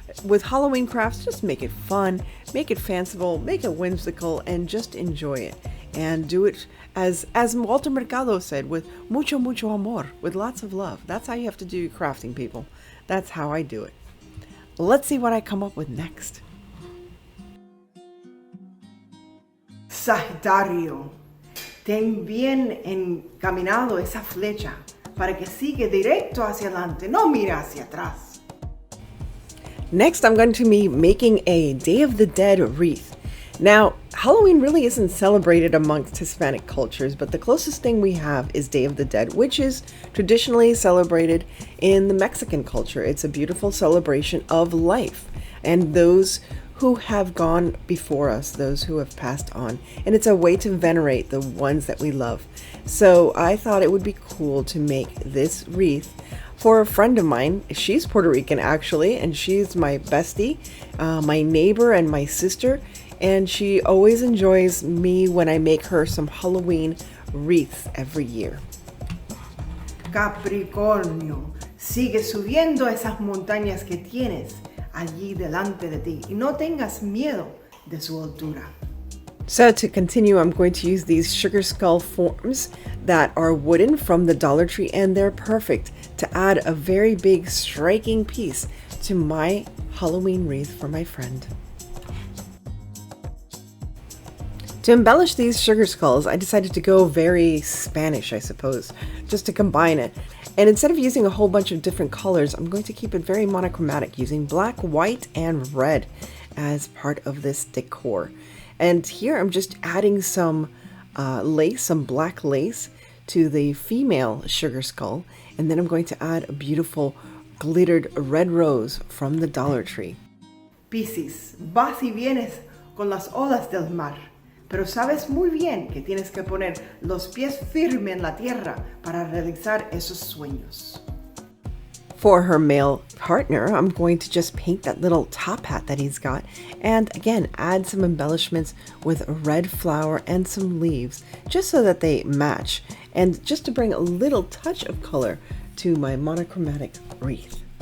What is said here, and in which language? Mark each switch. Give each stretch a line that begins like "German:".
English: With Halloween crafts, just make it fun, make it fanciful, make it whimsical, and just enjoy it. And do it as Walter Mercado said, with
Spanish: mucho, mucho amor,
English: with lots of love. That's how you have to do crafting, people. That's how I do it. Let's see what I come up with next.
Spanish: Sagitario, ten bien encaminado esa flecha para que siga directo hacia adelante, no mira hacia atrás.
English: Next, I'm going to be making a Day of the Dead wreath. Now, Halloween really isn't celebrated amongst Hispanic cultures, but the closest thing we have is Day of the Dead, which is traditionally celebrated in the Mexican culture. It's a beautiful celebration of life and those who have gone before us, those who have passed on. And it's a way to venerate the ones that we love. So I thought it would be cool to make this wreath for a friend of mine. She's Puerto Rican actually, and she's my bestie, my neighbor and my sister. And she always enjoys me when I make her some Halloween wreaths every year.
Spanish: Capricornio, sigue subiendo esas montañas que tienes allí delante de ti y no tengas miedo de su altura.
English: So to continue, I'm going to use these sugar skull forms that are wooden from the Dollar Tree, and they're perfect to add a very big striking piece to my Halloween wreath for my friend. To embellish these sugar skulls, I decided to go very Spanish, I suppose, just to combine it. And instead of using a whole bunch of different colors, I'm going to keep it very monochromatic, using black, white, and red as part of this decor. And here I'm just adding some lace, some black lace, to the female sugar skull, and then I'm going to add a beautiful glittered red rose from the Dollar Tree.
Spanish: Piscis, vas y vienes con las olas del mar, pero sabes muy bien que tienes que poner los pies firmes en la tierra para realizar esos sueños.
English: For her male partner, I'm going to just paint that little top hat that he's got, and again add some embellishments with a red flower and some leaves, just so that they match, and just to bring a little touch of color to my monochromatic wreath.